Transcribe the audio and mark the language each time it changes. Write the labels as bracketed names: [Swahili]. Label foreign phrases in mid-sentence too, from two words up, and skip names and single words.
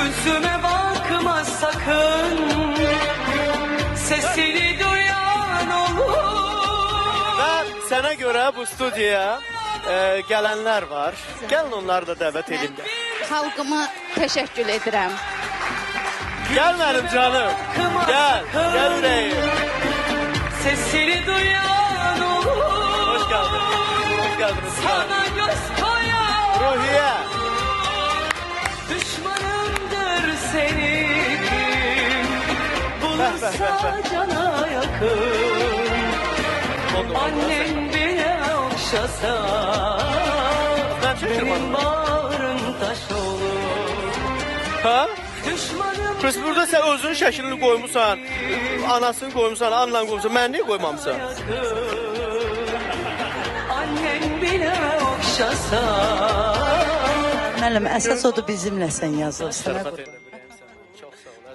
[Turkish] Yüzüme bakma sakın, sesini duyan olur. [Azerbaijani] Və sənə görə bu studiyaya gələnlər var. Gəlin onları da dəvət edin. Xalqıma təşəkkür edirəm. Gəl mənim canım. Gəl, gəl ürəyim. [Turkish] Sesini duyan olur. Hoş geldin. Hoş geldiniz. Sana göz koyan Ruhiye. düşmanımdır senin. Bulursa cana yakın. Annen bile okşasa benim bağrım taş olur. Ha? Düşmanım [Azerbaijani] Biz burada sən özünün şəklini qoymusan, anasını qoymusan, anlan qoymusan, mən niyə qoymamısan? [Turkish] annen bile okşasa. [Azerbaijani] Müəllim, əsas odur bizimləsən yazılsın. Sərfat edə biləyim sənə. Çox sağ ol.